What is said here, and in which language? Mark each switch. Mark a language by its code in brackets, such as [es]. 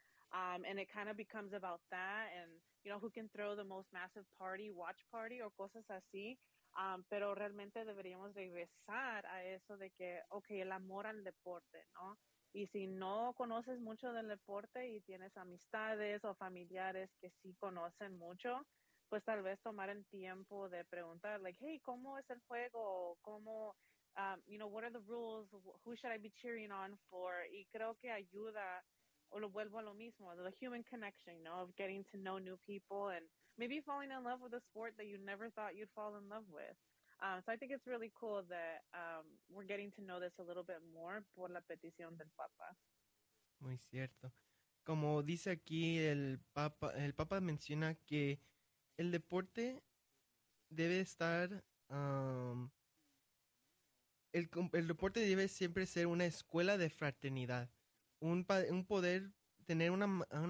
[en] And it kind of becomes about that. And, you know, who can throw the most massive party, watch party, or [es] cosas así. Pero realmente deberíamos regresar a eso de que, okay, el amor al deporte, ¿no? Y si no conoces mucho del deporte y tienes amistades o familiares que sí conocen mucho, pues tal vez tomar el tiempo de preguntar, [en] like, hey, [es] ¿cómo es el juego? ¿Cómo, [en] what are the rules? Who should I be cheering on for? [es] Y creo que ayuda, o lo vuelvo a lo mismo, [en] the human connection, you know, of getting to know new people and maybe falling in love with a sport that you never thought you'd fall in love with. So I think it's really cool that we're getting to know this a little bit more [es] por la petición del Papa. Muy cierto. Como dice aquí el Papa menciona que el deporte debe estar, el deporte debe siempre ser una escuela de fraternidad, un poder tener una